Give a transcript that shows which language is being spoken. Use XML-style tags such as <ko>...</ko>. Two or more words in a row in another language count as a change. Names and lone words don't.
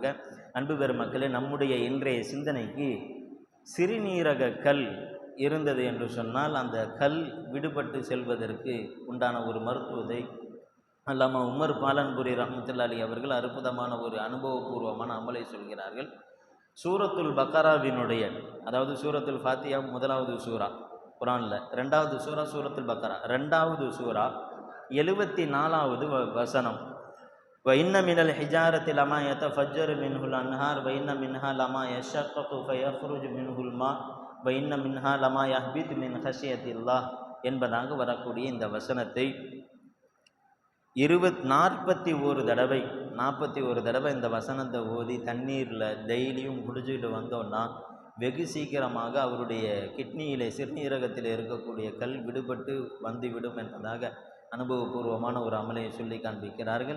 <ta>அன்பு பெரும் மக்களே, நம்முடைய இன்றைய சிந்தனைக்கு சிறுநீரக கல் இருந்தது என்று சொன்னால் அந்த கல் விடுபட்டு செல்வதற்கு உண்டான ஒரு மருத்துவத்தை அல்லாமா உமர் பாலன்புரி ரஹ்மத்துல்லாஹி அவர்கள் அற்புதமான ஒரு அனுபவபூர்வமான அமலை சொல்கிறார்கள். சூரத்துல் பக்கராவினுடைய, அதாவது சூரத்துல் ஃபாத்தியா முதலாவது சூரா குரானில், ரெண்டாவது சூரா சூரத்துல் பக்கரா, ரெண்டாவது சூரா 74வது வசனம்,</ta> <ar>وَإِنَّ مِنَ الْحِجَارَةِ لَمَا يَتَفَجَّرُ مِنْهُ الْأَنْهَارُ وَإِنَّ مِنْهَا لَمَا يَشَّقَّقُ فَيَخْرُجُ مِنْهُ الْمَاءُ وَإِنَّ مِنْهَا لَمَا يَهْبِطُ مِنْ خَشْيَةِ اللَّهِ</ar> <ta>என்பதாக வரக்கூடிய இந்த வசனத்தை 41 தடவை இந்த வசனத்தை ஓதி தண்ணீரில் டெய்லியும் குடிச்சுக்கிட்டு வந்தோன்னா வெகு சீக்கிரமாக அவருடைய கிட்னியிலே, சிறுநீரகத்தில் இருக்கக்கூடிய கல் விடுபட்டு வந்துவிடும் என்பதாக அனுபவபூர்வமான ஒரு அமலை சொல்லி காண்பிக்கிறார்கள்.</ta>